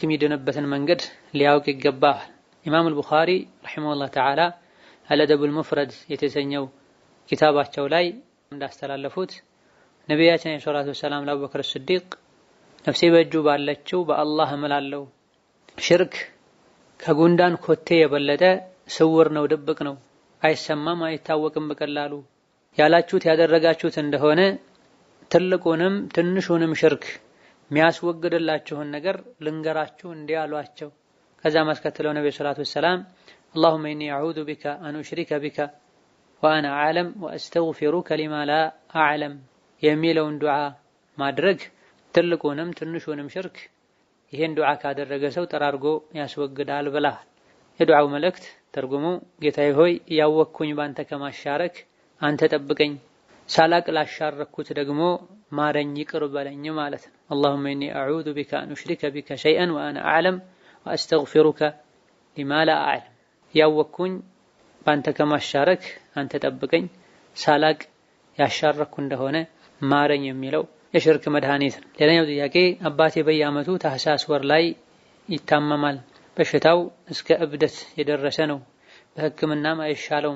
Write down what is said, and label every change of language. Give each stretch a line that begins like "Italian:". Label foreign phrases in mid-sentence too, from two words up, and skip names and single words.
Amharic: የሚድንበትን መንገድ ሊያውቅ ይገባዋል። ኢማም አልቡኻሪ
Arabic: رحمه الله تعالى
Amharic: አልአደቡል ሙፍረድ የተሰኘው ኪታባቸው ላይ እንዳስተላለፉት ነቢያችን
Arabic: صلى الله عليه وسلم
Amharic: ለአቡበክር ሲዲቅ ነፍሴ በእጁ ባለችው በአላህ እምላለሁ ሽርክ ከጉንዳን ኮቴ የበለጠ ስውር ነው፣ ድብቅ ነው፣ አይሰማም፣ አይታወቅም በቀላሉ ያላችሁት ያደረጋችሁት እንደሆነ ትልቁንም ትንሹንም ሽርክ የሚያስወግድላችሁን ነገር ልንገራችሁ እንዲህ አሏቸው። ከዛ ማስከተለው ነብዩ
Arabic: صلى الله عليه وسلم اللهم إني أعوذ بك أن أشرك بك وأنا أعلم وأستغفرك لما لا أعلم
Amharic: የሚለውን ዱዓ ማድረግ ትልቁንም ትንሹንም ሽርክ ይሄን ዱዓ ካደረገ ሰው ጠራርጎ ያስወግዳል ብለዋል። የዱዓው መልእክት ትርጉሙ ጌታዬ ሆይ ያወቅኩኝ ባንተ ከማሻረክ አንተ ጠብቀኝ፣ ሳላቅ ላሻረኩት ደግሞ ማረኝ ይቅር በለኝ ማለት ነው።
Arabic: اللهم إني أعوذ بك أن أشرك بك شيئا وأنا أعلم وأستغفرك لما لا أعلم
Amharic: ያወቅኩኝ ባንተ ከማሻረክ አንተ ጠብቀኝ፣ ሳላቅ ያሻረኩ እንደሆነ ማረኝ የሚለው የሽርክ መድኃኒት ነው። ሌላኛው ጥያቄ አባቴ በየዓመቱ ታህሳስ ወር ላይ ይታመማል። በሽታው እስከ እብደት የደረሰ ነው። በሕክምናም አይሻለውም።